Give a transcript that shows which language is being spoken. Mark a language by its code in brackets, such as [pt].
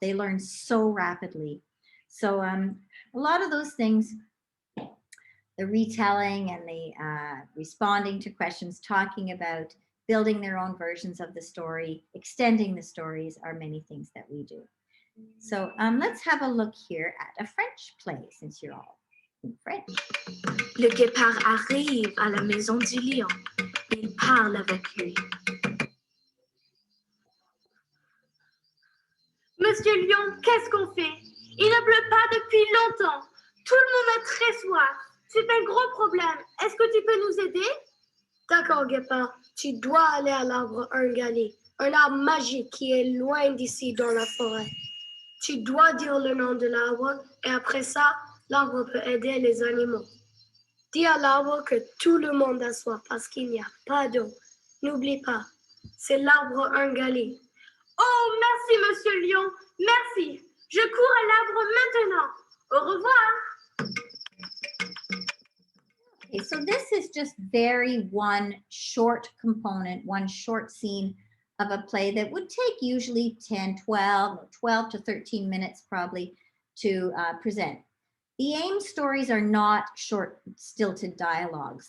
[en] They learn so rapidly. So a lot of those things, the retelling and the responding to questions, talking about building their own versions of the story, extending the stories, are many things that we do. So let's have a look here at a French play, since you're all in French. [fr] Le guépard arrive à la maison du lion. Il parle avec lui. Monsieur Lion, qu'est-ce qu'on fait? Il ne pleut pas depuis longtemps. Tout le monde a très soif. C'est un gros problème. Est-ce que tu peux nous aider? D'accord, guépard. Tu dois aller à l'arbre Ungali, un arbre magique qui est loin d'ici dans la forêt. Tu dois dire le nom de l'arbre et après ça, l'arbre peut aider les animaux. Dis à l'arbre que tout le monde a soif parce qu'il n'y a pas d'eau. N'oublie pas, c'est l'arbre Ungali. Oh, merci, Monsieur Lion. Merci. Je cours à l'arbre maintenant. Au revoir. [en] Okay, so this is just very one short component, one short scene of a play that would take usually 10, 12 to 13 minutes probably to present. The AIM stories are not short, stilted dialogues.